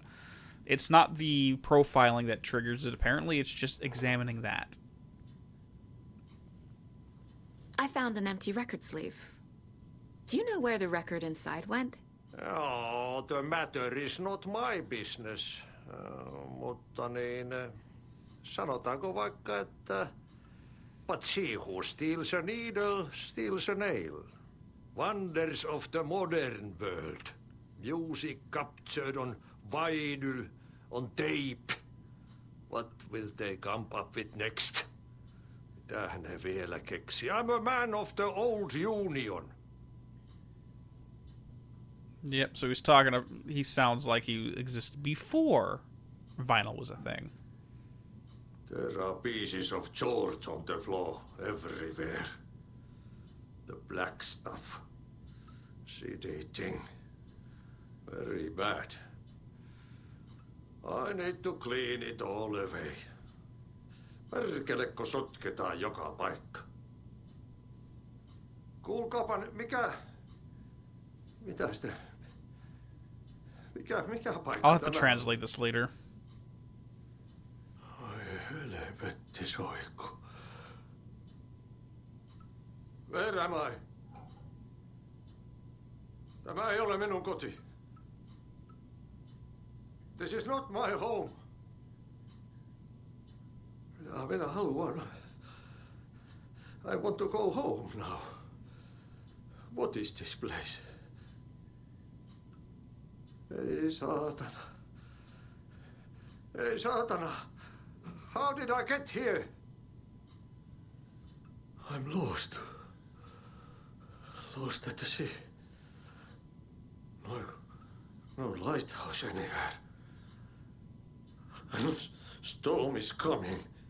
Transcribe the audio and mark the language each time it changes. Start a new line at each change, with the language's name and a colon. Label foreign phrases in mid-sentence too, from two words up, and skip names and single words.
English: It's not the profiling that triggers it, apparently. It's just examining that. I found an empty record sleeve. Do you know where the record inside went? Oh, the matter is not my business.
Finnish: Mutta niin, sanotaanko vaikka, että
English: but she who steals a needle steals a nail. Wonders of the modern world. Music captured on vinyl, on tape. What will they come up with next?
Finnish: Mitähän ne vielä keksi?
English: I'm a man of the old union. Yep, so he sounds like he existed before vinyl was a thing. There are pieces of George on the floor everywhere. The black stuff. Sedating. Very bad. I need to clean it all away.
Finnish: Perkelekko sotketaan joka paikka. Kuulkaapa nyt, mitä sitä... Mikä paikka
English: I'll have to tämä translate this later.
Finnish: Ai helvetti soikku.
English: Where am I?
Finnish: Tämä ei ole minun koti.
English: This is not my home.
Finnish: Minä haluan.
English: I want to go home now. What is this place?
Finnish: Ei saatana. Ei saatana.
English: How did I get here? I'm lost. Lost at the sea. No lighthouse anywhere. And the storm is coming.